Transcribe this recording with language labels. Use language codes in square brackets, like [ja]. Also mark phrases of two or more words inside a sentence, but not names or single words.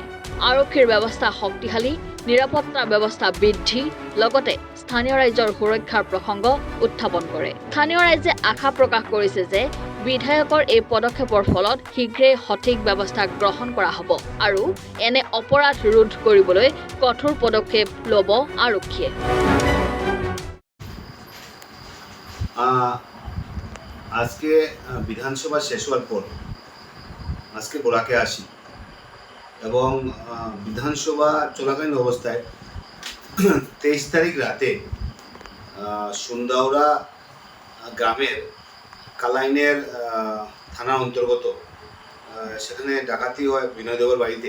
[as] আৰক্ষীৰ ব্যৱস্থা শক্তিশালী, নিৰাপত্তা ব্যৱস্থা বৃদ্ধি, লগতে স্থানীয় ৰাইজৰ সুৰক্ষাৰ প্ৰসংগ উত্থাপন কৰে। স্থানীয় ৰাইজে আশা প্ৰকাশ কৰিছে যে বিধায়কৰ এই পদক্ষেপৰ ফলত শীঘ্ৰেই সঠিক ব্যৱস্থা গ্ৰহণ কৰা হ'ব আৰু এনে অপৰাধ ৰোধ কৰিবলৈ কঠোৰ পদক্ষেপ ল'ব আৰক্ষীয়ে। [bn] আজকে বিধানসভা শেষ হওয়ার পর আজকে বরাকে আসি এবং বিধানসভা চলাকালীন অবস্থায় 23 তারিখ রাতে সুন্দাউরা গ্রামের কালাইনের থানার অন্তর্গত সেখানে ডাকাতি হয় বিনয় দেবর বাড়িতে।